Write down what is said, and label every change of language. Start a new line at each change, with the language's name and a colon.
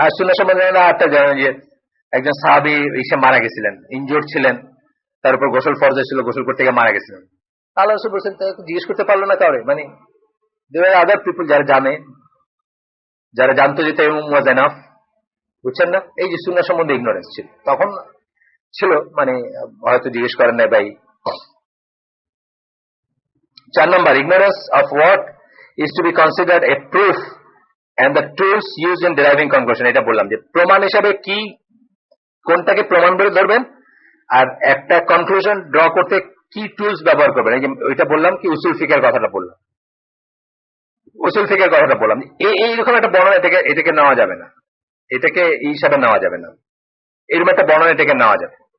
Bangla: আর সুন্নাহ সম্বন্ধে একটা জানেন যে একজন সাহাবী এসে মারা গেছিলেন, ইনজোর্ড ছিলেন, তার উপর গোসল ফরজ ছিল, গোসল করতে গিয়ে মারা গেছিলেন। আল্লাহ রাসূল বলেছেন জিজ্ঞেস করতে পারলো না কাউরে, মানে আদার পিপল যারা জানে, যারা জানতো যে তায়াম্মুম ওয়াজ এনাফ, বুঝছেন না? এই যে সুন্নাহ সম্বন্ধে ইগনোরেন্স ছিল, তখন ছিল, মানে হয়তো জিজ্ঞেস করেন না ভাই।
English: 4 নম্বর, ignorance of what is to be considered a proof and the tools used in deriving conclusion.
Bangla: এটা বললাম যে প্রমাণ হিসাবে কি, কোনটাকে প্রমাণ বলে ধরবেন, আর একটা কনক্লুশন ড্র করতে কি টুলস ব্যবহার করবেন। এই যে ওইটা বললাম কি, উসুল ফিকের কথাটা বললাম, উসুল ফিকের কথাটা বললাম। এইরকম একটা বর্ণনা এটাকে নেওয়া যাবে না, এটাকে এই হিসাবে নেওয়া যাবে না, এরকম একটা বর্ণনা এটাকে নেওয়া যাবে।